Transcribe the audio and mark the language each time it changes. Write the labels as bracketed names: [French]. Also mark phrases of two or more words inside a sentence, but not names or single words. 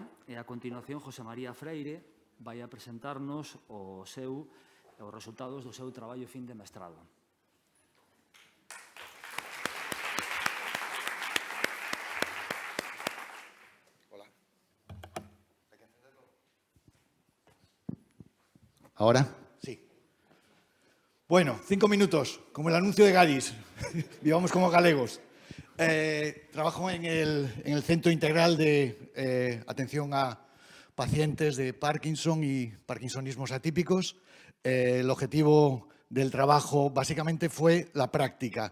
[Galician] E a continuación, José María Freire vai a presentarnos os resultados do seu traballo fin de mestrado. [Spanish] ¿Ahora? Sí. Bueno, 5 minutos, como el anuncio de Gadis. [Galician] Vivamos como galegos. [Spanish] Trabajo en el Centro Integral de Atención a pacientes de Parkinson y parkinsonismos atípicos. El objetivo del trabajo básicamente fue la práctica.